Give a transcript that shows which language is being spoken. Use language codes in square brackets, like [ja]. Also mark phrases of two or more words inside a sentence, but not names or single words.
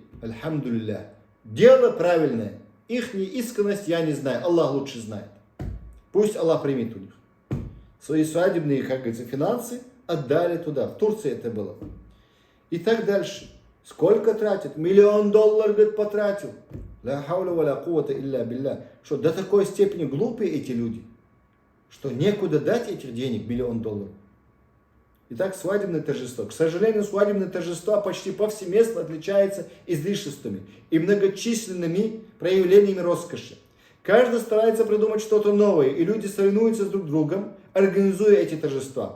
[ru] Альхамдулилля. Дело правильное. Их искренность я не знаю. Аллах лучше знает. Пусть Аллах примет у них. Свои свадебные, как говорится, финансы отдали туда. В Турции это было. И так дальше. Сколько тратит? $1 миллион, говорит, потратил. [ar] لا حول ولا قوة إلا بالله. [ru] Что до такой степени глупые эти люди, что некуда дать этих денег, $1 миллион. Итак, свадебное торжество. К сожалению, свадебное торжество почти повсеместно отличается излишествами и многочисленными проявлениями роскоши. Каждый старается придумать что-то новое, и люди соревнуются с друг другом, организуя эти торжества.